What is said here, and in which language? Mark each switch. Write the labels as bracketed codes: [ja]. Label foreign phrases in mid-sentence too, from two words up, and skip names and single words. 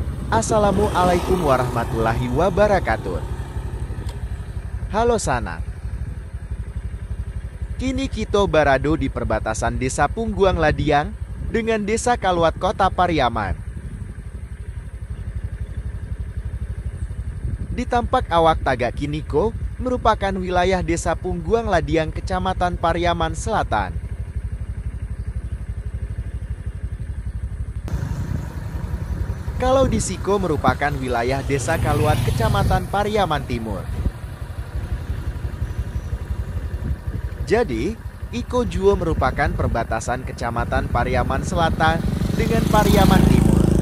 [ar] Assalamualaikum warahmatullahi wabarakatuh. [id] Halo sanak. Kini kita berada di perbatasan Desa Pungguang Ladiang dengan Desa Kaluat Kota Pariaman. [min] Di tampak awak tagak kiniko [id] merupakan wilayah Desa Pungguang Ladiang, Kecamatan Pariaman Selatan. Kalau [min] di Siko [id] merupakan wilayah Desa Kaluat, Kecamatan Pariaman Timur. Jadi, [min] Iko Juo [id] merupakan perbatasan Kecamatan Pariaman Selatan dengan Pariaman Timur.